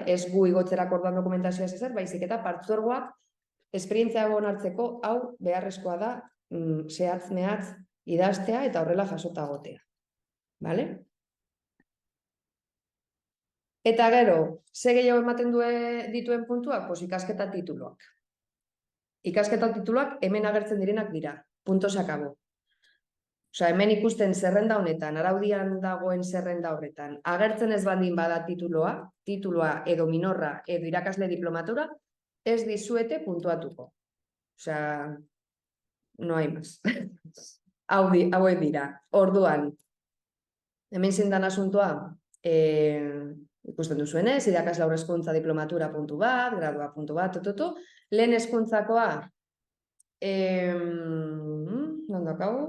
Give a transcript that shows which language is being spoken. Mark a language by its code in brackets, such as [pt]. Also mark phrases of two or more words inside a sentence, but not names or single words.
[eu] Ez gu igotzerako orduan dokumentazioa ezer, baizik eta partzuergoak esperientzia onartzeko hau beharrezkoa da zehatz-mehatz idaztea eta horrela jasota gotea. Bale? Eta gero, ze gehiago ematen dituen puntuak? Pues ikasketa tituluak. Ikasketa tituluak hemen agertzen direnak dira. [es] Punto se acabó. [eu] Osea, hemen ikusten zerrenda honetan, araudian dagoen zerrenda horretan, agertzen ez baldin bada titulua edo minorra edo irakasle diplomatura, ez dizuete puntuatuko. [es] Osea, no hay más. [eu] Hauek dira. Orduan, hemen zindan asuntoa, ikusten duzuenez, irakasle haur hezkuntza diplomatura puntu bat, gradua puntu bat, lehen hezkuntzakoa, non dakago?